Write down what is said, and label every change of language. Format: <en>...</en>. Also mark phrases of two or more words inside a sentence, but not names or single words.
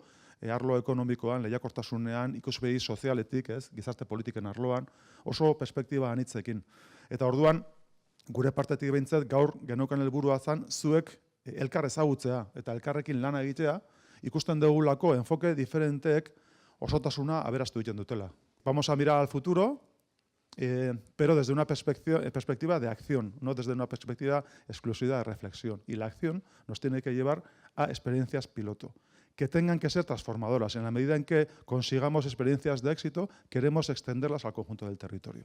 <eu>Arlo ekonomikoan, lehiakortasunean, ikuspegi sozialetik, gizarte politiken arloan, oso perspektiba anitzekin. Eta orduan, gure partetik behintzat, gaur geneukan helburua zen, zuek elkar ezagutzea eta elkarrekin lana egitea, ikusten dugulako enfoke diferenteek osotasuna aberastu egiten dutela.</eu> <es>Vamos a mirar al futuro, pero desde una perspectiva de acción, no desde una perspectiva exclusiva de reflexión. Y la acción nos tiene que llevar a experiencias piloto, que tengan que ser transformadoras. En la medida en que consigamos experiencias de éxito, queremos extenderlas al conjunto del territorio.</es>